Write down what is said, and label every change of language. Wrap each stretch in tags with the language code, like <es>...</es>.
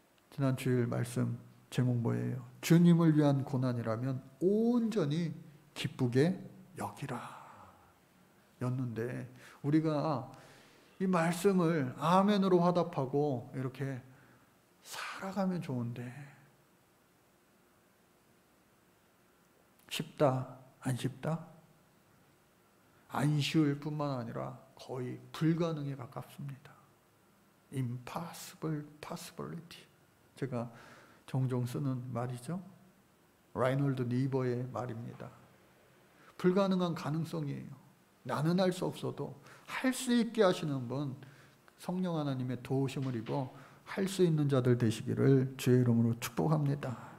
<ko>지난 주일 말씀 제목 뭐예요? 주님을 위한 고난이라면 온전히 기쁘게 여기라 였는데, 우리가 이 말씀을 아멘으로 화답하고 이렇게 살아가면 좋은데 쉽다? 안 쉽다? 안 쉬울 뿐만 아니라 거의 불가능에 가깝습니다.</ko> <en>Impossible possibility.</en> <ko>제가 종종 쓰는 말이죠. 라이놀드 니버의 말입니다. 불가능한 가능성이에요. 나는 할 수 없어도 할 수 있게 하시는 분, 성령 하나님의 도우심을 입어 할 수 있는 자들 되시기를 주의 이름으로 축복합니다.</ko>